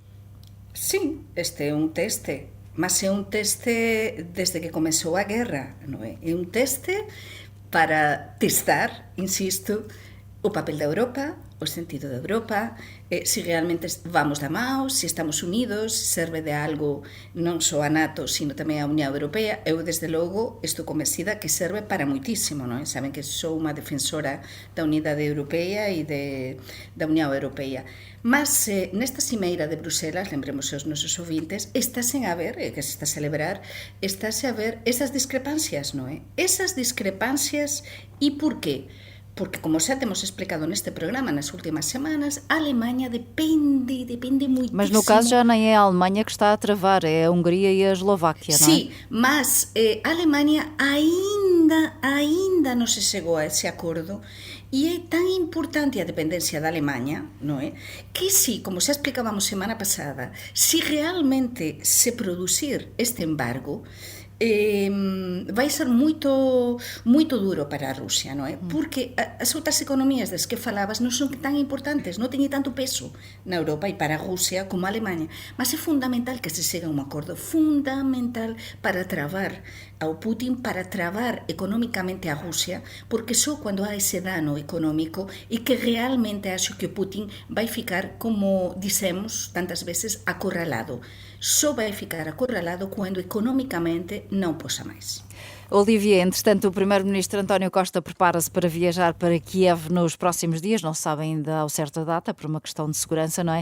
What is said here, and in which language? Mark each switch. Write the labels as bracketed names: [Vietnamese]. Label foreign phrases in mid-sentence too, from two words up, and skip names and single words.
[Portuguese] Sim, este é um teste, mas é um teste desde que começou a guerra, não é? É um teste para testar, insisto, o papel da Europa, o sentido da Europa, se realmente vamos da mão, se estamos unidos, se serve de algo [Galician] non só a NATO, sino tamén a Unión Europea. Eu, desde logo, estou convencida que serve para moitísimo, non? Saben que sou unha defensora da unidade europea e da Unión Europea. Mas nesta cimeira de Bruselas, lembremos aos nosos ouvintes, estáse a ver, que se está a celebrar, estáse a ver esas discrepancias, non é? Esas discrepancias, e por qué? Porque, como xa temos explicado neste programa nas últimas semanas, [Portuguese] a Alemanha depende muitíssimo. Mas no caso já nem é a Alemanha que está a travar, é a Hungria e a Eslováquia, não é? [Galician] Sim, mas a Alemanha ainda non se chegou a ese acordo, e é tan importante a dependencia da Alemanha, non é? Que si, como xa explicábamos semana pasada, se realmente se producir este embargo, vai ser moito duro para a Rusia, non é? Porque as outras economías das que falabas non son tan importantes, non teñen tanto peso na Europa e para a Rusia como a Alemanha, mas é fundamental que se chegue a un acordo, fundamental para travar ao Putin, para travar económicamente a Rusia, porque só cando há ese dano económico e que realmente acho que o Putin vai ficar, como dissemos tantas veces, acorralado. [Portuguese] Só vai ficar acorralado quando economicamente não possa mais. Olivier, entretanto, o primeiro-ministro António Costa prepara-se para viajar para Kiev nos próximos dias, não se sabe ainda ao certo a data, por uma questão de segurança, não é?